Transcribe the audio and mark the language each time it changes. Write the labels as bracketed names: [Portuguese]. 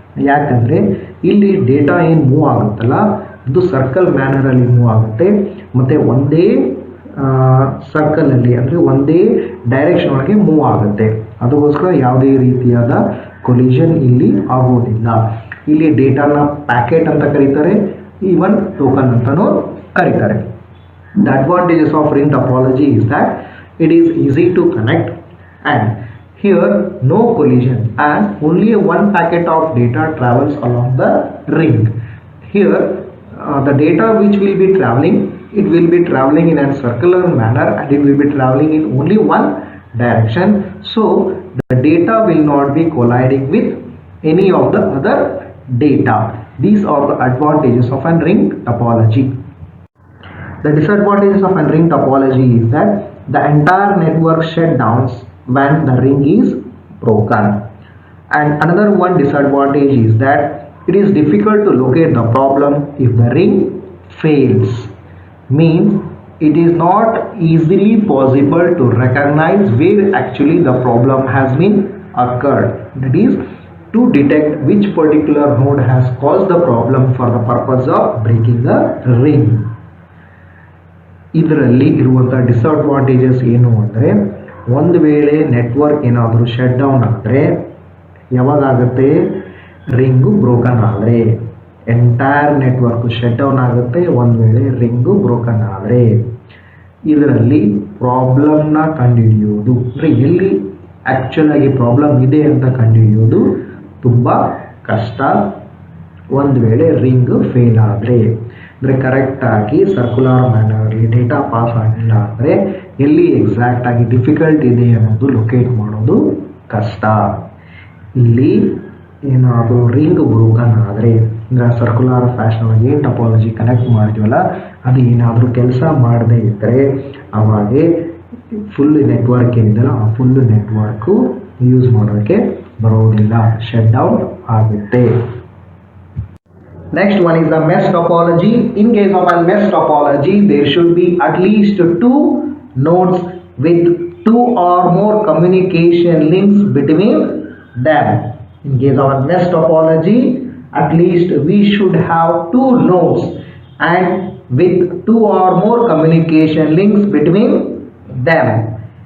[Kannada] ಯಾಕಂದರೆ ಇಲ್ಲಿ ಡೇಟಾ ಏನು ಮೂವ್ ಆಗುತ್ತಲ್ಲ ಇದು ಸರ್ಕಲ್ ಮ್ಯಾನರಲ್ಲಿ ಮೂವ್ ಆಗುತ್ತೆ, ಮತ್ತು ಒಂದೇ ಸರ್ಕಲಲ್ಲಿ ಅಂದರೆ ಒಂದೇ ಡೈರೆಕ್ಷನ್ ಒಳಗೆ ಮೂವ್ ಆಗುತ್ತೆ. ಅದಕ್ಕೋಸ್ಕರ ಯಾವುದೇ ರೀತಿಯಾದ ಕೊಲಿಷನ್ ಇಲ್ಲಿ ಆಗೋದಿಲ್ಲ. ಇಲ್ಲಿ ಡೇಟಾನ ಪ್ಯಾಕೆಟ್ ಅಂತ ಕರೀತಾರೆ, ಈವನ್ ಟೋಕನ್ ಅಂತಲೂ ಕರೀತಾರೆ. [English] The advantages of ring topology is that it is easy to connect, and Here no collision as only one packet of data travels along the ring. Here the data which will be traveling, it will be traveling in a circular manner and it will be traveling in only one direction. So the data will not be colliding with any of the other data. These are the advantages of a ring topology. The disadvantages of a ring topology is that the entire network shutdowns when the ring is broken. And another one disadvantage is that it is difficult to locate the problem if the ring fails. Means it is not easily possible to recognize where actually the problem has been occurred. That is, to detect which particular node has caused the problem for the purpose of breaking the ring. [Kannada] ಇದರಲ್ಲಿ ಇರುವಂಥ disadvantages ಏನು ಅಂದರೆ, ಒಂದು ವೇಳೆ network ಏನಾದರೂ shut down ಆದರೆ ಯಾವಾಗುತ್ತೆ, ring broken ಆದರೆ, entire network shut down ಆಗುತ್ತೆ ಒಂದು ವೇಳೆ ರಿಂಗು ಬ್ರೋಕನ್ ಆದರೆ. ಇದರಲ್ಲಿ ಪ್ರಾಬ್ಲಮ್ನ ಕಂಡುಹಿಡಿಯೋದು ಅಂದರೆ ಎಲ್ಲಿ ಆ್ಯಕ್ಚುಲ್ ಆಗಿ ಪ್ರಾಬ್ಲಮ್ ಇದೆ ಅಂತ ಕಂಡುಹಿಡಿಯೋದು ತುಂಬ ಕಷ್ಟ. ಒಂದು ವೇಳೆ ರಿಂಗ್ ಫೇಲ್ ಆದರೆ ಅಂದರೆ ಕರೆಕ್ಟಾಗಿ ಸರ್ಕ್ಯುಲರ್ ಮ್ಯಾನರಲ್ಲಿ ಡೇಟಾ ಪಾಸ್ ಆಗಿಲ್ಲ ಅಂದರೆ ಎಲ್ಲಿ ಎಕ್ಸಾಕ್ಟಾಗಿ ಡಿಫಿಕಲ್ಟ್ ಇದೆ ಅನ್ನೋದು ಲೊಕೇಟ್ ಮಾಡೋದು ಕಷ್ಟ. ಇಲ್ಲಿ ಏನಾದರೂ ರಿಂಗ್ ಬ್ರೋಕನ್ ಆದರೆ ಅಂದರೆ ಸರ್ಕ್ಯುಲರ್ ಫ್ಯಾಷನ್ ಏನು ಟಪಾಲಜಿ ಕನೆಕ್ಟ್ ಮಾಡಿದ್ವಲ್ಲ ಅದು ಏನಾದರೂ ಕೆಲಸ ಮಾಡದೇ ಇದ್ದರೆ ಅವಾಗೆ ಫುಲ್ ನೆಟ್ವರ್ಕ್ ಏನಿದೆಯಲ್ಲ ಆ ಫುಲ್ ನೆಟ್ವರ್ಕು ಯೂಸ್ ಮಾಡೋಕ್ಕೆ ಬರೋದಿಲ್ಲ, ಶಟ್ ಡೌನ್ ಆಗುತ್ತೆ. [English] Next one is the mesh topology. In case of a mesh topology, there should be at least two nodes with two or more communication links between them. In case of a mesh topology, at least we should have two nodes and with two or more communication links between them.